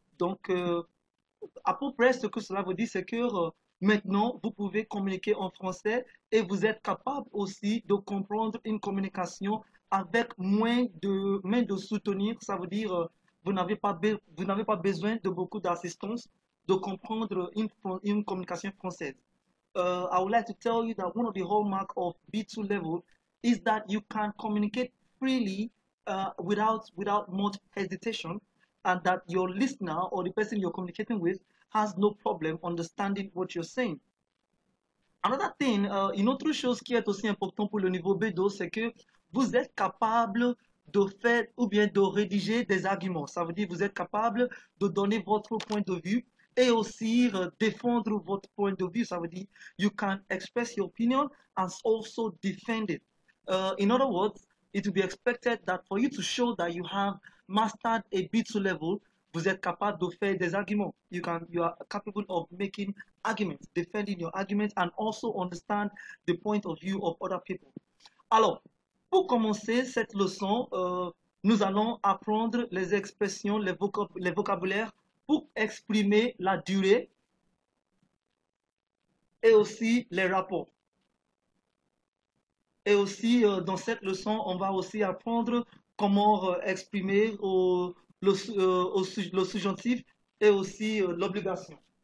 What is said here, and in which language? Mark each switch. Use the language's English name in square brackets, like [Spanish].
[French] Donc, à peu près, ce que cela veut dire, c'est que maintenant, vous pouvez communiquer en français et vous êtes capable aussi de comprendre une communication avec moins de soutenir. Ça veut dire, vous n'avez pas besoin de beaucoup d'assistance de comprendre une communication française. [English] I would like to tell you that one of the hallmark of B2 level is that you can communicate freely without much hesitation, and that your listener or the person you're communicating with has no problem understanding what you're saying. Another thing, [French] une autre chose qui est aussi important pour le niveau B2, c'est que vous êtes capable de faire ou bien de rédiger des arguments. Ça veut dire que vous êtes capable de donner votre point de vue et aussi défendre votre point de vue. Ça veut dire [English] you can express your opinion and also defend it. In other words, it will be expected that for you to show that you have mastered a B2 level, [French] vous êtes capable de faire des arguments. [English] You are capable of making arguments, defending your arguments, and also understand the point of view of other people. [French] Alors, pour commencer cette leçon, nous allons apprendre les expressions, les vocabulaires pour exprimer la durée et aussi les rapports. Et aussi, dans cette leçon, on va aussi apprendre comment exprimer le subjonctif et aussi l'obligation.